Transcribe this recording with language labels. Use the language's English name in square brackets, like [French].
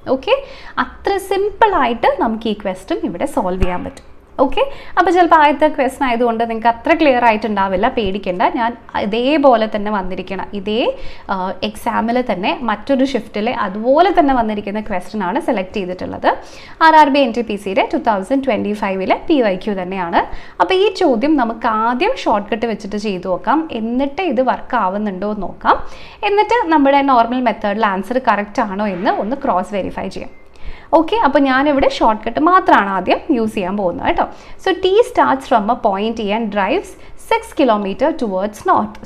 [Malayalam] Okay, അത്ര സിമ്പിളായിട്ട് നമുക്ക് ഈ ക്വസ്റ്റ്യൻ ഇവിടെ സോൾവ് ചെയ്യാൻ പറ്റും. ഓക്കെ, അപ്പോൾ ചിലപ്പോൾ ആദ്യത്തെ ക്വസ്റ്റൻ ആയതുകൊണ്ട് നിങ്ങൾക്ക് അത്ര ക്ലിയർ ആയിട്ടുണ്ടാവില്ല, പേടിക്കേണ്ട. ഞാൻ ഇതേപോലെ തന്നെ വന്നിരിക്കണം, ഇതേ എക്സാമിൽ തന്നെ മറ്റൊരു ഷിഫ്റ്റിൽ അതുപോലെ തന്നെ വന്നിരിക്കുന്ന ക്വസ്റ്റൻ ആണ് സെലക്ട് ചെയ്തിട്ടുള്ളത്. RRB NTPCയുടെ 2025 PYQ തന്നെയാണ്. അപ്പോൾ ഈ ചോദ്യം നമുക്ക് ആദ്യം ഷോർട്ട് കട്ട് വെച്ചിട്ട് ചെയ്തു നോക്കാം, എന്നിട്ട് ഇത് വർക്ക് ആവുന്നുണ്ടോ എന്ന് നോക്കാം. എന്നിട്ട് നമ്മുടെ നോർമൽ മെത്തേഡിൽ ആൻസർ കറക്റ്റ് ആണോ എന്ന് ഒന്ന് ക്രോസ് വെരിഫൈ ചെയ്യാം. ഓക്കെ, അപ്പോൾ ഞാനിവിടെ ഷോർട്ട് കട്ട് മാത്രമാണ് ആദ്യം യൂസ് ചെയ്യാൻ പോകുന്നത് കേട്ടോ. [English] So T starts from A point A and drives 6 kilometre towards north.